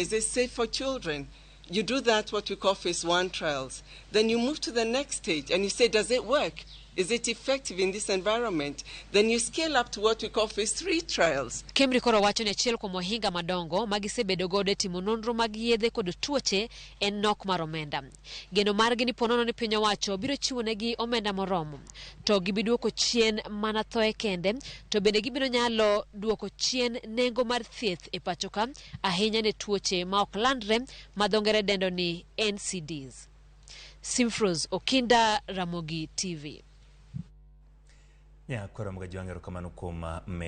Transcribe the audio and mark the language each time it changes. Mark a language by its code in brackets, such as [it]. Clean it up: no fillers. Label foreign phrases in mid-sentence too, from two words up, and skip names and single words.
[en] Is it safe for children? You do that, what we call phase 1 trials. Then you move to the next stage and you say, does it work? Is it effective in this environment? Then you scale up to what we call phase 3 trials. [luo] KEMRI koro wacho ni achiel kuom ohinga madongo magisebedo godo e timo nonro mag yedhe kod tuoche en nok mar omenda. Geno margi ni ponono ni piny owacho biro chiwo negi omenda moromo. To gibiduoko chien mana thoe kende, to bende gibiro nyalo duoko chien nengo mar thieth e pacho ka, ahinya ne tuoche ma ok landre ma dho ngere dendo ni NCDs. Simfros Okinda, Ramogi TV. Ya, kwa mga jiwangero kamano kuma med